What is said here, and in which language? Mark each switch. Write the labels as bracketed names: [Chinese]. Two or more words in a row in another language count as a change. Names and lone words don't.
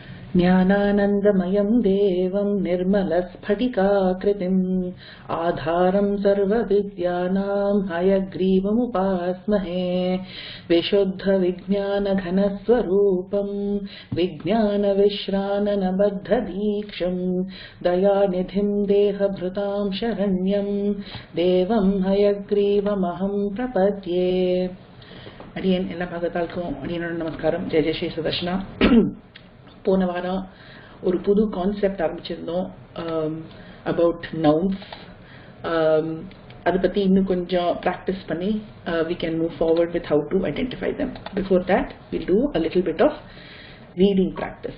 [Sanskrit] ज्ञानानन्दमयं देवं निर्मलस्फटिकाकृतिम् आधारं सर्वविद्यानां हयग्रीवमुपास्महे विशुद्धविज्ञानघनस्वरूपं विज्ञानविश्राननबद्धदीक्षं दयानिधिं देहभृतां शरण्यं देवं हयग्रीवमहं प्रपद्ये. [Tamil] அடியேன் எல்லா பகத்தாளுக்கும் அடியனோட நமஸ்காரம். [Sanskrit] जय जय श्री सुदर्शन. [Tamil] போன வாரம் ஒரு புது கான்செப்ட் ஆரம்பிச்சிருந்தோம் [English] about nouns. [Tamil] அதை பற்றி இன்னும் கொஞ்சம் ப்ராக்டிஸ் பண்ணி [English] we can move forward with how to identify them. Before that we'll do a little bit of reading practice.